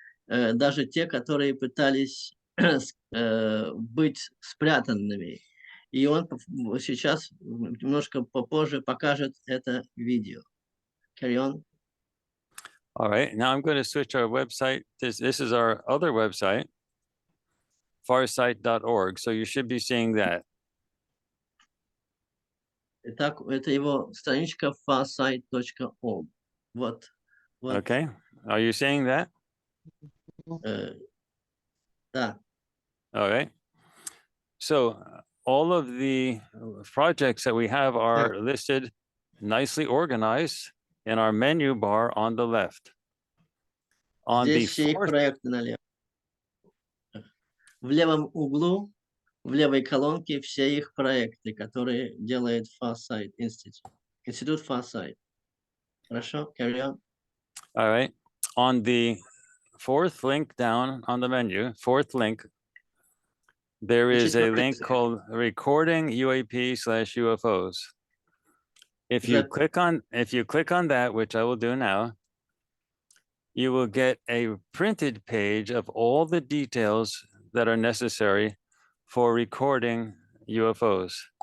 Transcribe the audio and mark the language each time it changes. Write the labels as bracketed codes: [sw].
[ru] даже те, которые пытались быть спрятанными. И он сейчас немножко попозже покажет это видео. [en] Carry on. All right, now I'm going to switch our website. This is our other website, farsight.org. So you should be seeing that. [ru] Итак, это его страничка farsight.org. Вот. [en] Okay, are you seeing that? [ru] Да. [en] All right. So all of the projects that we have are listed nicely organized in our menu bar on the left. On the [ru] Здесь все их [en] fourth, [ru] проекты налево. В левом углу, в левой колонке все их проекты, которые делает Farsight Institute. Институт Farsight. Хорошо? [en] Carry on. all right. On the fourth link down on the menu, fourth link, there is a link called Recording UAP/UFOs. If you click on that, which I will do now, you will get a printed page of all the details that are necessary for recording UFOs.